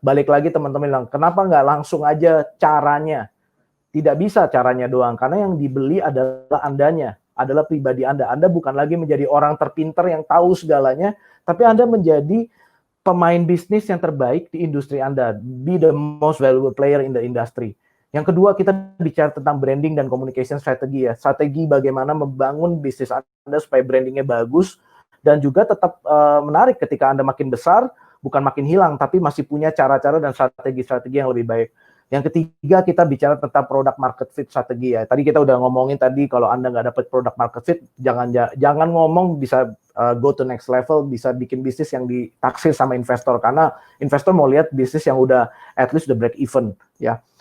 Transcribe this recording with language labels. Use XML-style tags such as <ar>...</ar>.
<id>Balik lagi teman-teman bilang, kenapa nggak langsung aja caranya? Tidak bisa caranya doang, karena yang dibeli adalah Andanya, adalah pribadi Anda. Anda bukan lagi menjadi orang terpinter yang tahu segalanya, tapi Anda menjadi pemain bisnis yang terbaik di industri Anda.</id> <en>Be the most valuable player in the industry.</en> <id>Yang kedua, kita bicara tentang branding dan communication strategy ya. Strategi bagaimana membangun bisnis Anda supaya brandingnya bagus dan juga tetap menarik ketika Anda makin besar, bukan makin hilang, tapi masih punya cara-cara dan strategi-strategi yang lebih baik. Yang ketiga, kita bicara tentang product market fit strategi ya. Tadi kita udah ngomongin tadi kalau Anda nggak dapat product market fit, jangan ngomong bisa</id> <en>go to next level,</en> <id>bisa bikin bisnis yang ditaksir sama investor, karena investor mau lihat bisnis yang udah</id> <en>at least</en> <id>udah break even ya.</id>